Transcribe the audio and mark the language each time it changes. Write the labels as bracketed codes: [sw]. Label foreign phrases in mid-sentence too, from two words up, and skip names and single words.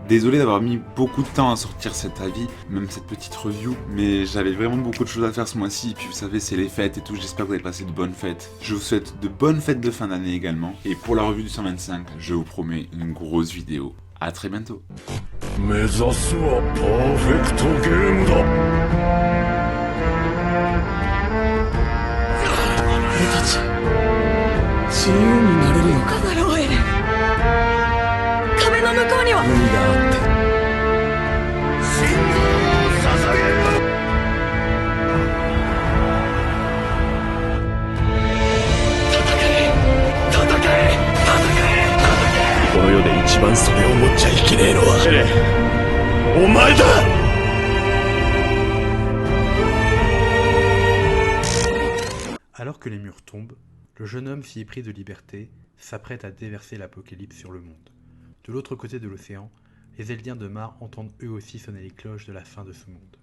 [fr] Désolé d'avoir mis beaucoup de temps à sortir cet avis, même cette petite review, mais j'avais vraiment beaucoup de choses à faire ce mois-ci, et puis vous savez c'est les fêtes et tout, j'espère que vous avez passé de bonnes fêtes. Je vous souhaite de bonnes fêtes de fin d'année également, et pour la revue du 125, je vous promets une grosse vidéo. À très bientôt. [ja] 自由になれるのかだろう、エレン。壁の向こうには海があって心臓を捧げる。戦えこの世で一番それを持っちゃいけねえのはエレン、お前だ。 [fr] Alors que les murs tombent, le jeune homme si épris de liberté s'apprête à déverser l'apocalypse sur le monde. De l'autre côté de l'océan, les Eldiens de Mar entendent eux aussi sonner les cloches de la fin de ce monde.